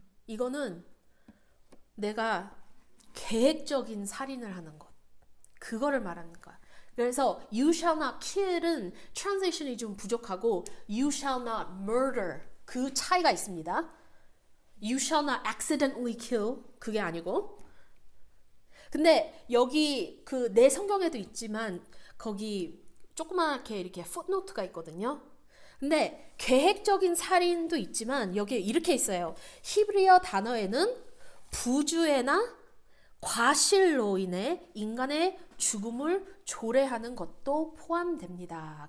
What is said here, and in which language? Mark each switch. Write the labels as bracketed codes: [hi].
[ko] 이거는 내가 계획적인 살인을 하는 것, 그거를 말하는 거야. 그래서 [en] you shall not kill [ko] 은 트랜sl레이션이 좀 부족하고 [en] you shall not murder, [ko] 그 차이가 있습니다. [en] You shall not accidentally kill, [ko] 그게 아니고. 근데 여기 그 내 성경에도 있지만 거기 조그맣게 이렇게 풋노트가 있거든요. 근데 계획적인 살인도 있지만 여기에 이렇게 있어요. 히브리어 단어에는 부주의나 과실로 인해 인간의 죽음을 조례하는 것도 포함됩니다.